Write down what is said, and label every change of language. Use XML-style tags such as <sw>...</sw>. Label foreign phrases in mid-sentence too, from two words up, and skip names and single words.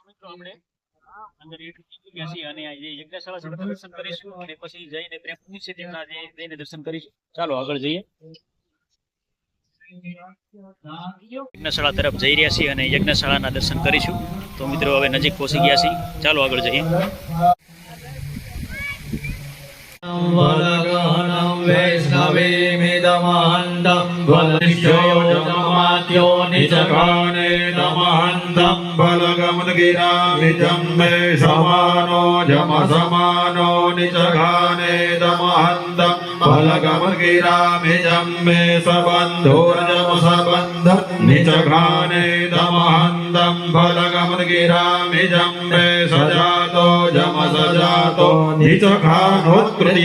<gu>અને જે યજ્ઞશાળા છે દર્શન કરીશું અને પછી જઈને પ્રેમ મંદિર છે તેમના જઈને દર્શન કરીશું. ચાલો આગળ જઈએ. યજ્ઞશાળા તરફ જઈ રહ્યા છીએ અને યજ્ઞશાળાના દર્શન કરીશું. તો મિત્રો હવે નજીક પહોંચી ગયા છીએ. ચાલો આગળ જઈએ.</gu> <sa>वरगहनं वैष्णवीमिदमहन्तं वलनिष्ठोजमात्यो निजगाने नमहन्तं बलगमनगिरामिजं मे समानो जमसमानो निजगाने नमहन्तं बलगमनगिरामिजं मे सबन्धोर्जमसबन्धं निजगाने नमहन्तं बलगमनगिरामिजं मे सजातो जमसजातो निजगानोत्कृ</sa>